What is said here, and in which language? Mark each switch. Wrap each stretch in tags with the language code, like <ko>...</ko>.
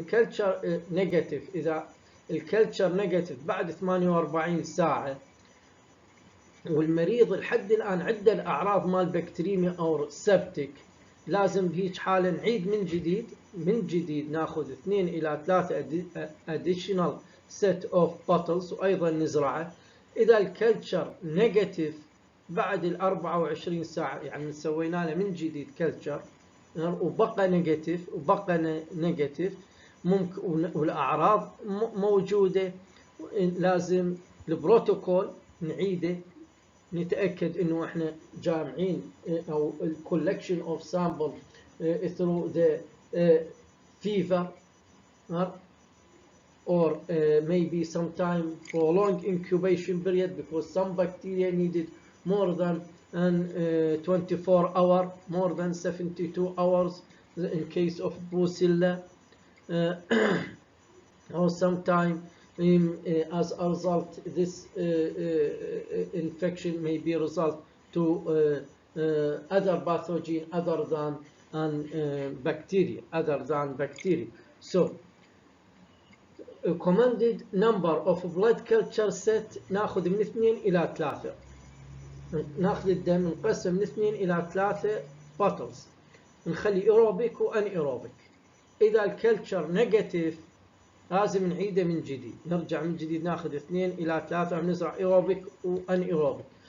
<ar>إن كلتشر نيجاتيف، إذا الكلتشر نيجاتيف بعد 48 ساعة والمريض لحد الآن عنده الأعراض مال بكتيريميا أو سبتيك، لازم بهيج حالة نعيد من جديد ناخذ 2 إلى 3 additional set of bottles وأيضا نزرعه. إذا الكلتشر نيجاتيف بعد 24 ساعة، يعني سوينا له من جديد كلتشر وبقى نيجاتيف ممكن والأعراض موجودة، لازم البروتوكول نعيده، نتأكد إنه إحنا جامعين أو collection of sample through the fever</ar> <en>or maybe sometime prolonged incubation period, because some bacteria needed more than 24 hours, more than 72 hours in case of Brucella, or sometime as a result this infection may be result to other pathogen other than bacteria.</en> <ar>So recommended number of blood culture set ناخذ من 2 إلى 3، ناخذ الدم نقسم من 2 إلى 3 bottles، نخلي aerobic وانيروبيك. إذا الكلتشر نيجاتيف لازم نعيده من جديد، نرجع من جديد ناخذ 2 إلى 3 ونزرع ايروبيك وانيروبيك.</ar>